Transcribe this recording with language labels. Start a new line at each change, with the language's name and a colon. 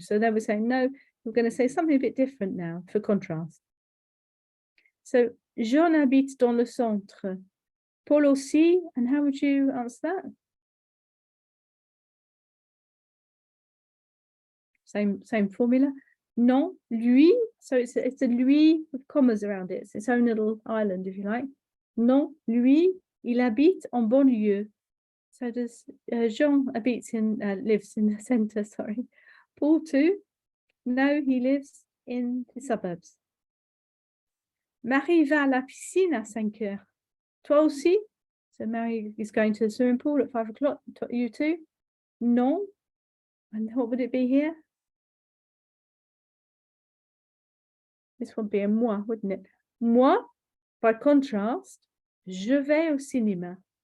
English: So then we're saying, no, we're going to say something a bit different now for contrast.
French: So, Jean habite dans le centre.
English: Paul aussi, and how would you answer that? Same formula.
French: Non, lui,
English: so it's a lui with commas around it. It's its own little island, if you like.
French: Non, lui, il habite en banlieue.
English: So does Jean lives in the centre, sorry. Paul too? No, he lives in the suburbs.
French: Marie va à la piscine à 5 heures. Toi aussi?
English: So Marie is going to the swimming pool at 5 o'clock. You too?
French: Non.
English: And what would it be here? This would be a moi, wouldn't it?
French: Moi,
English: by contrast,
French: je vais au cinéma.